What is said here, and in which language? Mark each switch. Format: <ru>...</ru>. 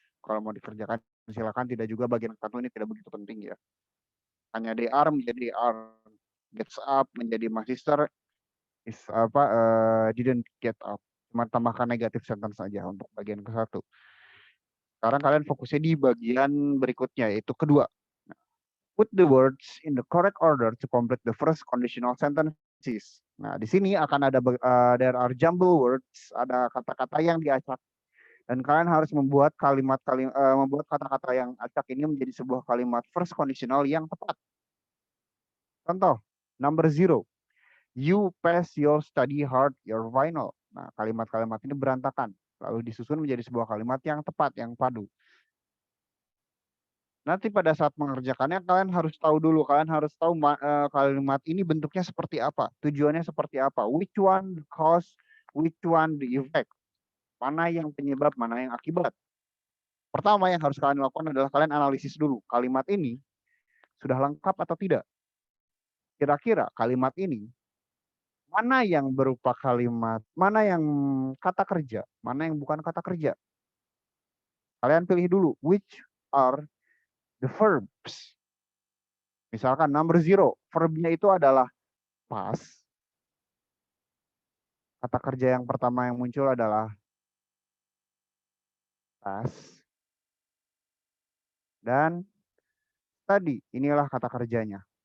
<id>Kalau mau dikerjakan silakan, tidak juga bagian ke-1 ini tidak begitu penting ya. Hanya DR menjadi are, gets up menjadi</id> <en>my sister is didn't get up.</en> <id>Cuma tambahkan negatif sentence saja untuk bagian ke-1. Sekarang kalian fokusnya di bagian berikutnya, yaitu kedua.</id> <en>Put the words in the correct order to complete the first conditional sentences.</en> <id>Nah, di sini akan ada</id> <en>there are jumble words,</en> <id>ada kata-kata yang diacak. Dan kalian harus membuat membuat kata-kata yang acak ini menjadi sebuah kalimat first conditional yang tepat. Contoh, number 0.</id> <en>You pass your study hard your final.</en> <id>Nah, kalimat-kalimat ini berantakan. Lalu disusun menjadi sebuah kalimat yang tepat, yang padu. Nanti pada saat mengerjakannya kalian harus tahu dulu, kalian harus tahu kalimat ini bentuknya seperti apa, tujuannya seperti apa,</id> <en>which one the cause, which one the effect,</en> <id>mana yang penyebab, mana yang akibat. Pertama yang harus kalian lakukan adalah kalian analisis dulu, kalimat ini sudah lengkap atau tidak. Kira-kira kalimat ini mana yang berupa kalimat, mana yang kata kerja, mana yang bukan kata kerja. Kalian pilih dulu,</id> <en>which are the verbs.</en> <id>Misalkan number 0, verbnya itu adalah pass. Kata kerja yang pertama yang muncul adalah pass. Dan tadi, inilah kata kerjanya.</id>